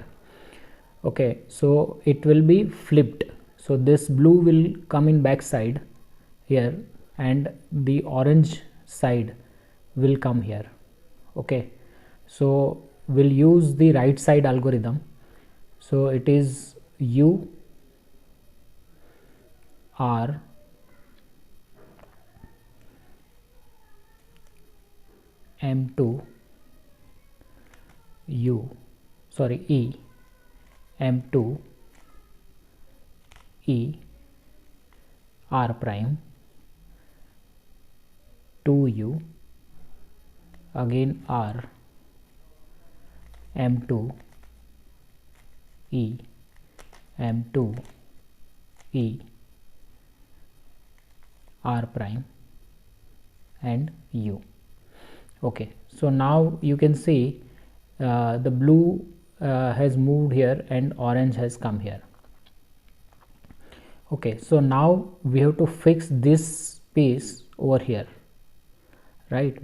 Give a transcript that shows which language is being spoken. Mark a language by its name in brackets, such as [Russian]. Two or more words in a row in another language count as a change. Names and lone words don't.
[English] Okay, so it will be flipped. So this blue will come in back side here, and the orange side will come here. Okay, so we'll use the right side algorithm. So it is u r m2 u, sorry, e m2 e r prime 2u, again r m2 e m2 e r prime, and u. Okay, so now you can see the blue has moved here and orange has come here. Okay, so now we have to fix this piece over here, right?